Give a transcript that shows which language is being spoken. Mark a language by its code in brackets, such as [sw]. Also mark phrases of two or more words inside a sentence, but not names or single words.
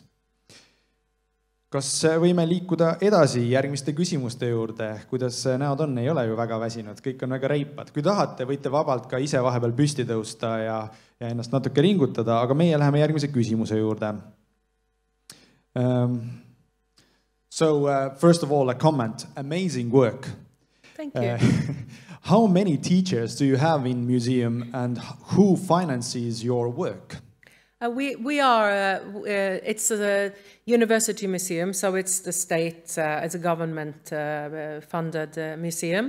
[et] Kas võime liikuda edasi järgmiste küsimuste juurde? Kuidas näod on? Ei ole ju väga väsinud, kõik on väga reipad. Kui tahate, võite vabalt ka ise vahepeal püsti tõusta ja ennast natuke ringutada, aga meie läheme järgmise küsimuse juurde. [en] So, first of all, a comment. Amazing work. Thank you. How many teachers do you have in museum and who finances your work? We are, it's a university museum, so it's the state, it's a government-funded museum.